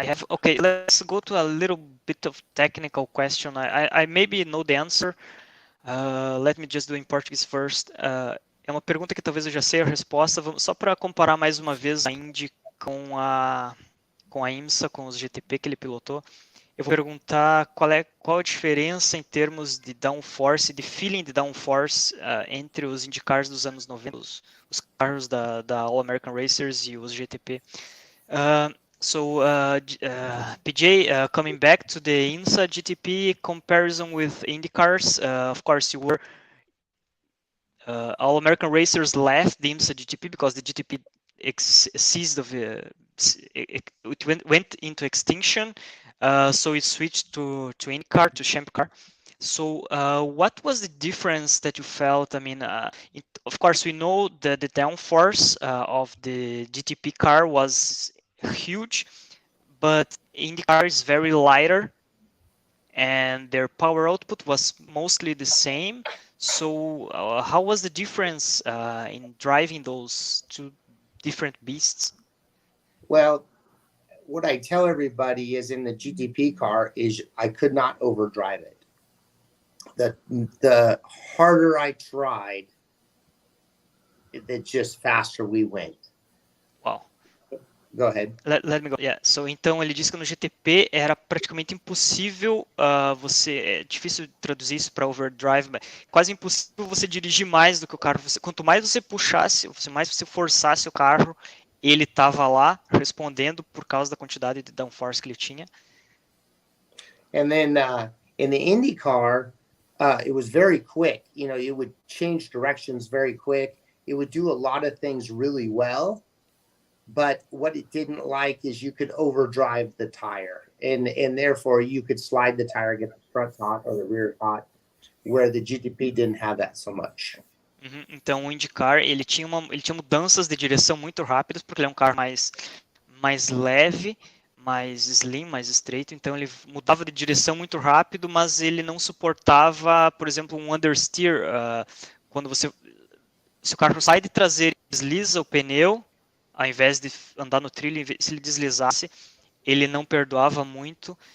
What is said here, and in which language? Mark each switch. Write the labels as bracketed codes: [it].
[en] Okay, let's go to a little bit of technical question. I maybe know the answer. Let me just do in Portuguese first. [pt] É uma pergunta que talvez eu já sei a resposta. Só para comparar mais uma vez a Indy com a IMSA, com os GTP que ele pilotou. Eu vou perguntar qual a diferença em termos de downforce, de feeling de downforce entre os IndyCars dos anos 90, os carros da All American Racers e os GTP. [en] PJ, coming back to the INSA GTP comparison with IndyCars, of course you were All American Racers left the IMSA GTP because the GTP ceased of it went into extinction, so it switched to IndyCar, to Champ Car. So what was the difference that you felt? I mean, of course, we know that the downforce of the GTP car was huge, but IndyCar is very lighter, and their power output was mostly the same. So how was the difference in driving those two different beasts? Well, what I tell everybody is in the GTP car is I could not overdrive it. The harder I tried, the just faster we went. Wow. Go ahead. Let me go. Yeah. [pt] So, então ele disse que no GTP era praticamente impossível é difícil traduzir isso para overdrive, mas quase impossível você dirigir mais do que o carro. Quanto mais você puxasse, mais você forçasse o carro, ele estava lá respondendo por causa da quantidade de downforce que ele tinha. [en] And then in the IndyCar, it was very quick. You know, it would change directions very quick. It would do a lot of things really well. But what it didn't like is you could overdrive the tire, and therefore you could slide the tire, get the front hot or the rear hot, where the GTP didn't have that so much. [pt] Então o IndyCar ele tinha mudanças de direção muito rápidas porque ele é um carro mais leve, mais slim, mais estreito. Então ele mudava de direção muito rápido, mas ele não suportava, por exemplo, um understeer. Quando se o carro sai de traseira e desliza o pneu, ao invés de andar no trilho, se ele deslizasse, ele não perdoava muito.